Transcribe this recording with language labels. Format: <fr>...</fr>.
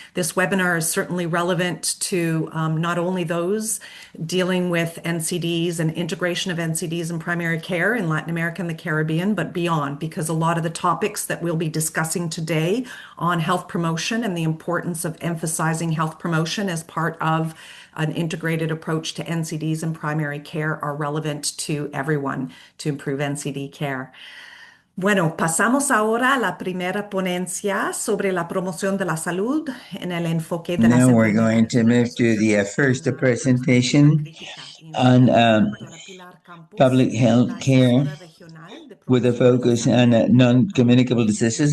<en>This webinar is certainly relevant to not only those dealing with NCDs and integration of NCDs in primary care in Latin America and the Caribbean, but beyond, because a lot of the topics that we'll be discussing today on health promotion and the importance of emphasizing health promotion as part of an integrated approach to NCDs and primary care are relevant to everyone to improve NCD care.</en> <es>Bueno, pasamos ahora a la primera ponencia sobre la promoción de la salud en el enfoque de las</es> <en>Now we're going to move to the first presentation on public health care with a focus on non-communicable diseases.</en>